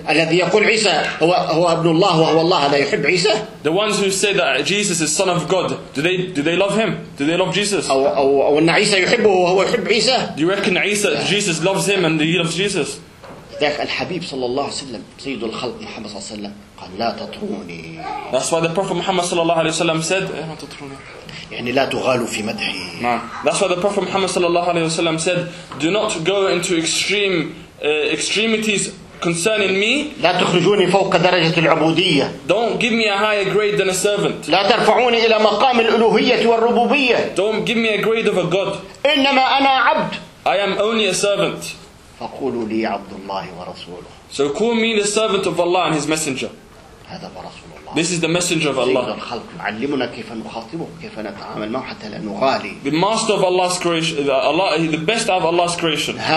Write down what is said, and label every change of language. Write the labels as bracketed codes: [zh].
[ar] الذي يقول عيسى هو ابن الله وهو الله هذا يحب عيسى. [en] The ones who say that Jesus is son of God, do they love him? Do they love Jesus? [ar] أو أن عيسى يحبه وهو يحب عيسى. [en] Do you reckon عيسى Jesus loves him and he loves Jesus? [ar] ذاك الحبيب صلى الله عليه وسلم سيد الخلق محمد صلى الله عليه وسلم قال لا تطروني. [en] That's why the Prophet Muhammad [ar] صلى الله عليه وسلم [en] said [ar] لا تطروني. يعني لا تغالوا في مدحي. [en] That's why the Prophet Muhammad [ar] صلى الله عليه وسلم [en] said, "Do not go into extremities concerning me." [ar] لا تخرجوني فوق درجة العبودية. [en] Don't give me a higher grade than a servant. [ar] لا ترفعوني إلى مقام الألوهية والربوبية. [en] Don't give me a grade of a god. [ar] إنما أنا عبد. [en] I am only a servant. [ar] فقولوا لي عبد الله ورسوله. [en] So call me the servant of Allah and His messenger. [ar] هذا برسول. [en] This is the messenger of Allah. The master of Allah's creation, the best of Allah's creation.